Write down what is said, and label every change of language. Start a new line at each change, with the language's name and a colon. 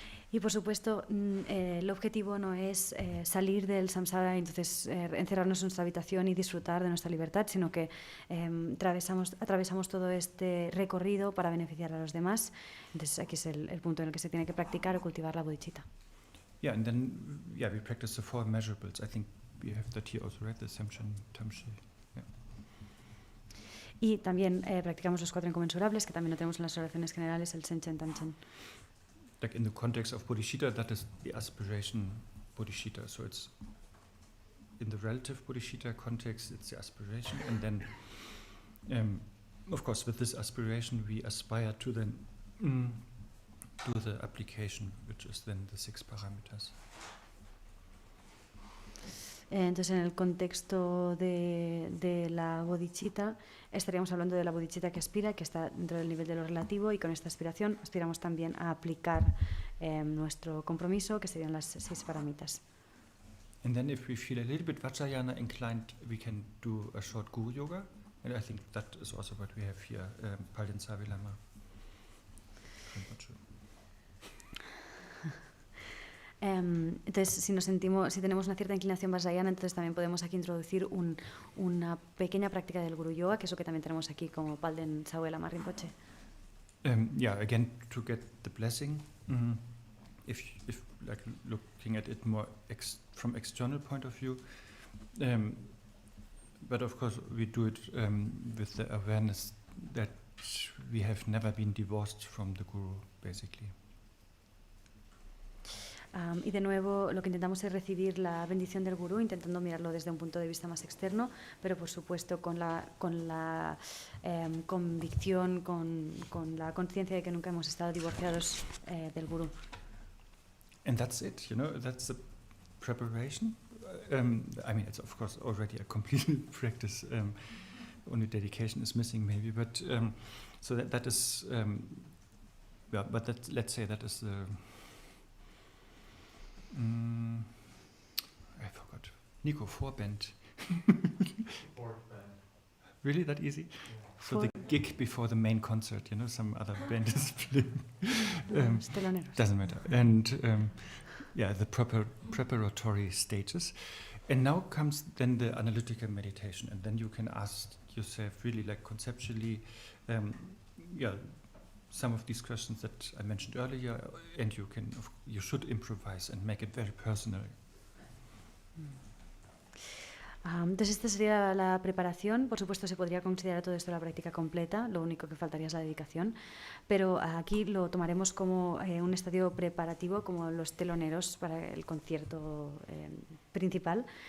Spanish: Y por supuesto, el objetivo no es salir del samsara y entonces encerrarnos en nuestra habitación y disfrutar de nuestra libertad, sino que atravesamos todo este recorrido para beneficiar a los demás. Entonces aquí es el punto en el que se tiene que practicar o cultivar la bodhicitta.
English: Yeah, and then we practice the 4 measurables. I think we have that here also, right? The Samchen, Tamshi. Yeah.
Spanish: Y también practicamos los 4 inconmensurables, que también lo tenemos en las oraciones generales, el Senchen, Tamchen.
English: Like in the context of bodhicitta, that is the aspiration bodhicitta. So it's in the relative bodhicitta context, it's the aspiration, and then, of course, with this aspiration, we aspire to then do the application, which is then the 6 paramitas.
Spanish: Entonces, en el contexto de la bodhicitta, estaríamos hablando de la bodhicitta que aspira, que está dentro del nivel de lo relativo, y con esta aspiración aspiramos también a aplicar nuestro compromiso, que serían las 6 paramitas.
English: And then if we feel a little bit Vajrayana inclined, we can do a short Guru Yoga, and I think that is also what we have here, Palden Savilama.
Spanish: Entonces, si tenemos una cierta inclinación vajrayana, entonces también podemos aquí introducir una pequeña práctica del Guru Yoga, que es lo que también tenemos aquí como Palden Savilama Rinpoche.
English: Again, to get the blessing, if like looking at it more from external point of view, but of course we do it with the awareness that we have never been divorced from the Guru, basically.
Spanish: Y de nuevo lo que intentamos es recibir la bendición del Gurú, intentando mirarlo desde un punto de vista más externo, pero por supuesto con la convicción, con la conciencia de que nunca hemos estado divorciados del Gurú.
English: And that's it, that's the preparation. I mean, it's of course already a complete practice. Only dedication is missing, maybe, but so that is, but let's say that is the. I forgot. Nico, 4-band. 4-band. Really, that easy? Yeah. So the gig before the main concert, some other band is playing. Doesn't matter. And the preparatory stages. And now comes then the analytical meditation, and then you can ask yourself really like conceptually, some of these questions that I mentioned earlier, and you should improvise and make it very personal.
Spanish: Entonces esta sería la preparación. Por supuesto se podría considerar todo esto la práctica completa, lo único que faltaría es la dedicación, pero aquí lo tomaremos como un estadio preparativo, como los teloneros para el concierto principal.